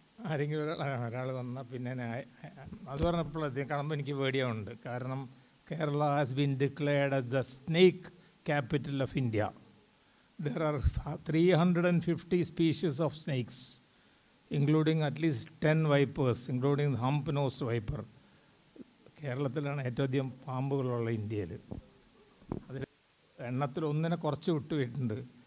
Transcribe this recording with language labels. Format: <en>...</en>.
<ml>ആരെങ്കിലും ഒരാൾ വന്നാൽ പിന്നെ അത് പറഞ്ഞപ്പോൾ കാണുമ്പോൾ എനിക്ക് പേടിയാവുന്നുണ്ട്.</ml> <en>കാരണം Kerala has been declared as the snake capital of India. There are 350 species of snakes, including at least 10 vipers, including the hump-nosed viper.</en> <ml>കേരളത്തിലാണ് ഏറ്റവും അധികം പാമ്പുകളുള്ള ഇന്ത്യയിൽ. അതിൽ എണ്ണത്തിൽ ഒന്നിനെ കുറച്ച് വിട്ടുപോയിട്ടുണ്ട്.</ml>